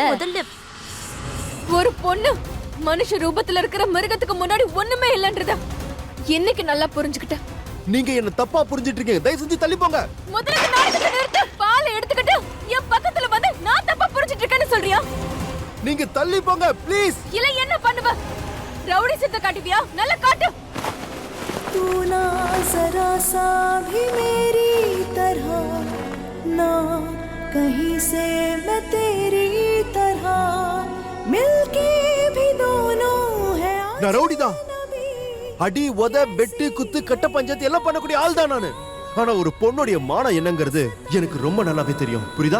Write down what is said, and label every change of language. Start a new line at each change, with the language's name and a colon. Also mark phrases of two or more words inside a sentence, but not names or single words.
Tamil: ஒரு பொண்ணு மனுஷ ரூபத்துல இருக்கிற மிருகத்துக்கு முன்னாடி ஒண்ணுமே இல்லன்றத என்னைக்கு நல்லா புரிஞ்சுக்கிட்ட? நீங்க என்ன தப்பா புரிஞ்சிட்டு இருக்கீங்க. தயவு செஞ்சு தள்ளி போங்க. முதல்ல நாடகத்தை நிறுத்து. பாலை எடுத்துக்கிட்டு என் பக்கத்துல வந்து நான் தப்பா புரிஞ்சிட்டு இருக்கேன்னு சொல்றியா? நீங்க தள்ளி போங்க ப்ளீஸ். இல்ல என்ன பண்ணுவ? ரவுடி சித்த காட்டுவியா? நல்ல காட்டு.
Hindi: तू ना जरा सा भी मेरी तरह, ना कहीं से मैं तेरी तरह, मिलके भी दोनों है
Tamil: நான் ரவுடி தான். அடி உத வெட்டு குத்து கட்ட பஞ்சாயத்து எல்லாம் பண்ணக்கூடிய ஆள் தான் நானு. ஆனா ஒரு பொண்ணுடைய மானம் என்னங்கிறது எனக்கு ரொம்ப நல்லாவே தெரியும். புரியுதா?